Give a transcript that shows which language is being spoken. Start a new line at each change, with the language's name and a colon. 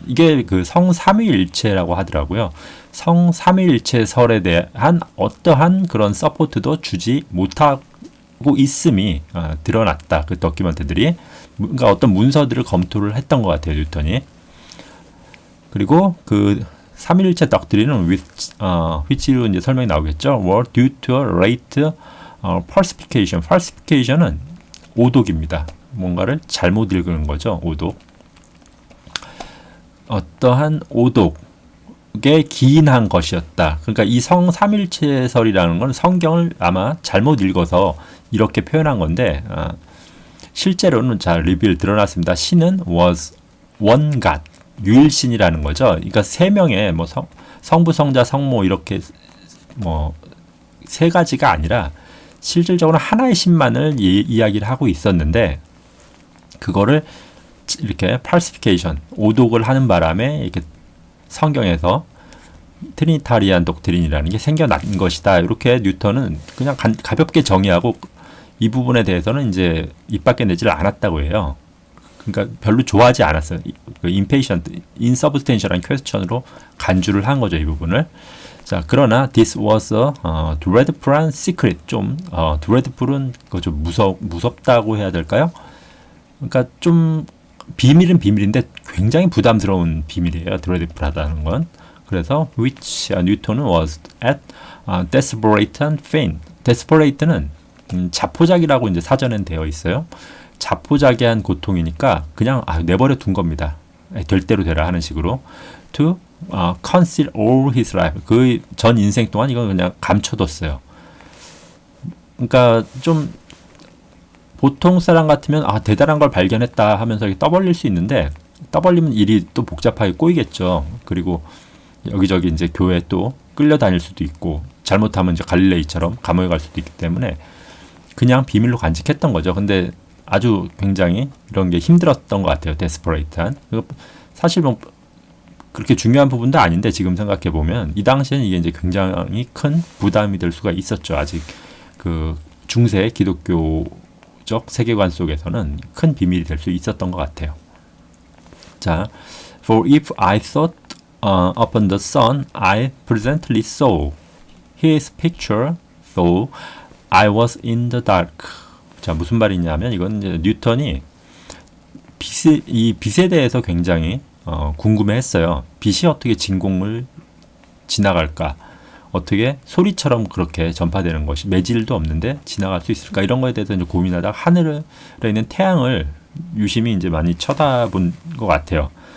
Korean: 이게 그 성삼위일체라고 하더라고요. 성삼위일체설에 대한 어떠한 그런 서포트도 주지 못하고 있음이 드러났다. 그 도큐멘트들이. 그러니까 어떤 문서들을 검토를 했던 것 같아요. 뉴턴이. 그리고 그 삼위일체 덕트린은 which로 이제 설명이 나오겠죠.
English: were due to a late falsification.
Korean: falsification은 오독입니다. 뭔가를 잘못 읽는 거죠. 오독. 어떠한 오독에 기인한 것이었다. 그러니까 이 성삼일체설이라는 건 성경을 아마 잘못 읽어서 이렇게 표현한 건데 실제로는 잘 리뷰를 드러났습니다. 신은
English: was one God,
Korean: 유일신이라는 거죠. 그러니까 세 명의 뭐 성부, 성자, 성모 이렇게 뭐 세 가지가 아니라 실질적으로 하나의 신만을 이야기를 하고 있었는데 그거를 이렇게 falsification, 오독을 하는 바람에 이렇게 성경에서 트리니타리안 독트린이라는 게 생겨난 것이다. 이렇게 뉴턴은 그냥 가볍게 정의하고 이 부분에 대해서는 이제 입 밖에 내지를 않았다고 해요. 그러니까 별로 좋아하지 않았어요. 그 impatient, insubstantial한 퀘스천으로 간주를 한 거죠, 이 부분을. 자, 그러나
English: this was a dreadful secret.
Korean: 좀 dreadful은 좀 무섭다고 해야 될까요? 그러니까 좀 비밀은 비밀인데 굉장히 부담스러운 비밀이에요. dreadful하다는 건. 그래서
English: which 뉴턴은 was at desperate and faint.
Korean: desperate는 자포자기라고 이제 사전엔 되어 있어요. 자포자기한 고통이니까 그냥 내버려 둔 겁니다. 될 대로 되라 하는 식으로.
English: to conceal all his life.
Korean: 그 전 인생 동안 이건 그냥 감춰뒀어요. 그러니까 좀 보통 사람 같으면 대단한 걸 발견했다 하면서 이렇게 떠벌릴 수 있는데 떠벌리면 일이 또 복잡하게 꼬이겠죠. 그리고 여기저기 이제 교회 또 끌려다닐 수도 있고 잘못하면 이제 갈릴레이처럼 감옥에 갈 수도 있기 때문에 그냥 비밀로 간직했던 거죠. 근데 아주 굉장히 이런 게 힘들었던 것 같아요. 데스퍼레이트한. 사실 뭐 그렇게 중요한 부분도 아닌데 지금 생각해 보면 이 당시에는 이게 이제 굉장히 큰 부담이 될 수가 있었죠. 아직 그 중세 기독교적 세계관 속에서는 큰 비밀이 될 수 있었던 것 같아요.
English: 자, for if I thought upon the sun, I presently saw his picture, though I was in the dark.
Korean: 자, 무슨 말이냐면 이건 이제 뉴턴이 이 빛에 대해서 굉장히 궁금해했어요. 빛이 어떻게 진공을 지나갈까? 어떻게 소리처럼 그렇게 전파되는 것이 매질도 없는데 지나갈 수 있을까? 이런 거에 대해서 이제 고민하다가 하늘에 있는 태양을 유심히 이제 많이 쳐다본 것 같아요.